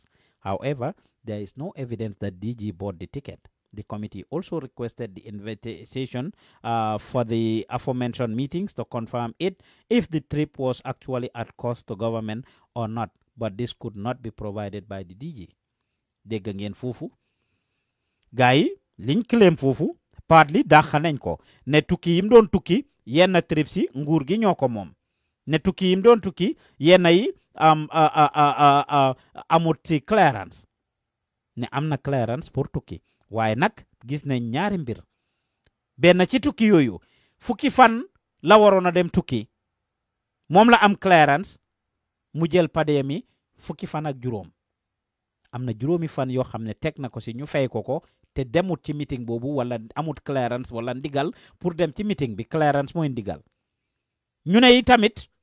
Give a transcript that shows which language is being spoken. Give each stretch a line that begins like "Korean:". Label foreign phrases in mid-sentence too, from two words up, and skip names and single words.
English: However, there is no evidence that DG bought the ticket. The committee also requested the invitation for the aforementioned meetings to confirm it if the trip was actually at cost to government or not, but this could not be provided by the DG.
Wolof: Dégg ngeen foofu gaay liñ claim foofu partly dàq nañ ko ne tukki yim doon tukki yenn trips yi nguur gi ñoo ko moom ne tukki yim doon tukki yenn yi amut ci clearance ne am na clearance pour tukki waaye nag gis nañ ñaari mbir benn ci tukki yooyu fukki fan la waroon a dem tukki moom la am clearance mu jël padem yi fukki fan ak juróom am na juróomi fan yoo xam ne teg na ko si ñu fay ko te demut ci meeting boobu wala amut clearance wala ndigal pour dem ci meeting bi clearance mooy ndigal ñu ne yi tamit